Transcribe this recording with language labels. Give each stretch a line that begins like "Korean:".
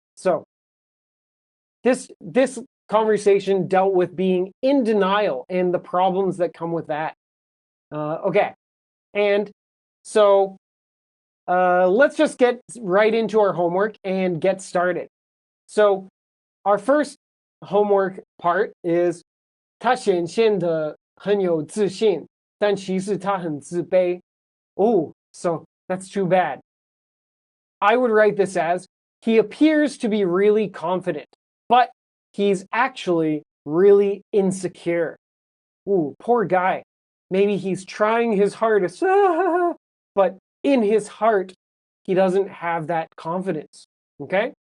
English: So this conversation dealt with being in denial and the problems that come with that. Okay. And so let's just get right into our homework and get started. So our first homework part is
Chinese: 他显现得很有自信，但其实他很自卑.
English: Oh, so that's too bad. I would write this as, he appears to be really confident, but he's actually really insecure. Ooh, poor guy. Maybe he's trying his hardest, but in his heart, he doesn't have that confidence. Okay?